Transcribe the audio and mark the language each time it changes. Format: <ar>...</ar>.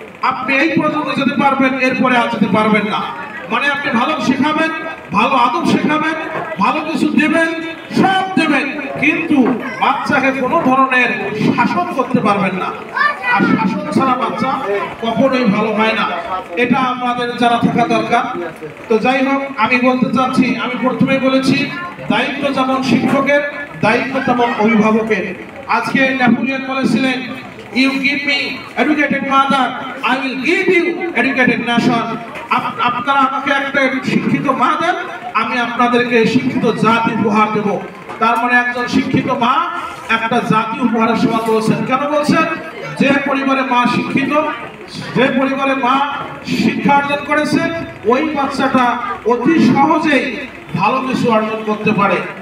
<bn>আপনি এই পর্যন্ত যেতে পারবেন, এরপরে আর যেতে পারবেন না। মানে আপনি ভালো শেখাবেন, ভালো আদব শেখাবেন, ভালো কিছু দেবেন, সব দেবেন, কিন্তু বাচ্চাকে কোনো ধরনের শাসন করতে পারবেন না। আর শাসন ছাড়া বাচ্চা কখনোই ভালো হয় না, এটা আমাদের জানা থাকা দরকার। তো যাই হোক, আমি বলতে চাচ্ছি, আমি প্রথমেই বলেছি দায়িত্ব যেমন শিক্ষকের, দায়িত্ব তেমন অভিভাবকের। আজকে নেপোলিয়ন বলেছিলেন,</bn> <en>You give me educated mother, I will give you educated nation.</en> <bn>আপনারা আমাকে একটা শিক্ষিত মা দেন, আমি আপনাদেরকে শিক্ষিত জাতি উপহার দেব। তার মানে একজন শিক্ষিত মা একটা জাতি উপহারের সমান বলছেন। কেন বলছেন? যে পরিবারে মা শিক্ষিত, যে পরিবারে মা শিক্ষা অর্জন করেছে, ওই বাচ্চাটা অতি সহজেই ভালো কিছু অর্জন করতে পারে।</bn>